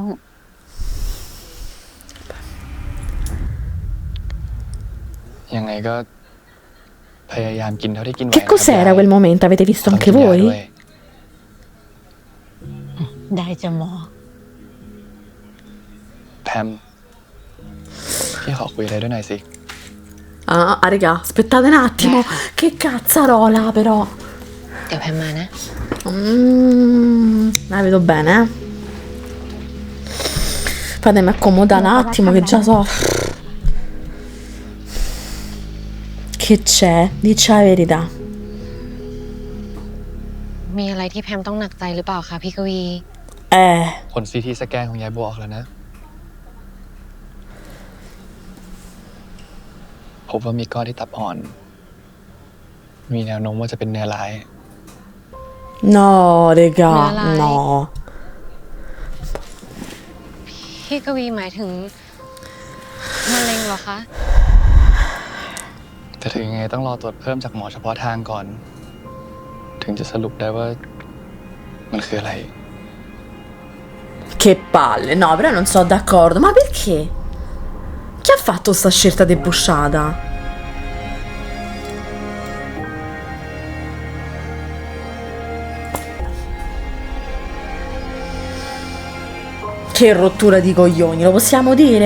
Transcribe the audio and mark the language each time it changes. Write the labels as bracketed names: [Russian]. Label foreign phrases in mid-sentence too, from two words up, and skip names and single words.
[Thai] ยังไงก็พยายามกินเท่าที่กินไหว [Italian] Che [Thai] นะครับ [Italian] cos'era [Thai] ยาย [Italian] quel momento? Avete visto [Thai] ต้อง [Italian] anche [Thai] กินยา [Italian] voi? [Thai] ด้วย ได้จะหมอ แพมพี่ขอคุยอะไรด้วยหน่อยสิ [Italian] Ah, raga, aspettate un attimo. Che cazzarola, però. [Thai] เดี๋ยวแพมมานะ [Italian] La vedo bene, Fatemi accomodare un attimo che già so. Che c'è? Dici la verità. [Thai] มีอะไรที่แพมต้องหนักใจหรือเปล่าคะพี่กวี ผลซีทีสแกนของยายบัวออกแล้วนะพบว่ามีก้อนที่ตับอ่อน มีแนวโน้มว่าจะเป็นเนื้อร้าย [Italian] No, raga, Mela, no. [Thai] พี่กวีหมายถึงมะเร็งเหรอคะ แต่ถึงยังไงต้องรอตรวจเพิ่มจากหมอเฉพาะทางก่อน ถึงจะสรุปได้ว่ามันคืออะไร [Italian] Che palle, no, però non sono d'accordo. Ma perché? Chi ha fatto sta scelta debusciata? Che rottura di coglioni, lo possiamo dire?